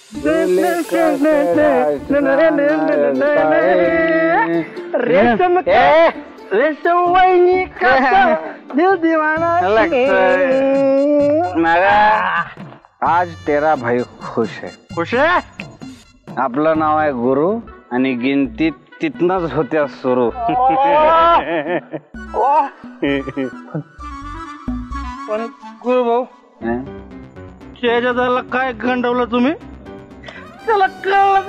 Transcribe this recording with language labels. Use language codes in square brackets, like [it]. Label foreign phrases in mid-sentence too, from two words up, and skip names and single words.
[hi] रेशम रेशम वहिनी दिल दीवाना आज तेरा भाई खुश है. [mr] खुश आहे. आपलं नाव आहे गुरु आणि गिनती तिथनच होत्या सुरू. पण गुरु भाऊ त्याला काय गंडवलं तुम्ही? त्याला कळलंच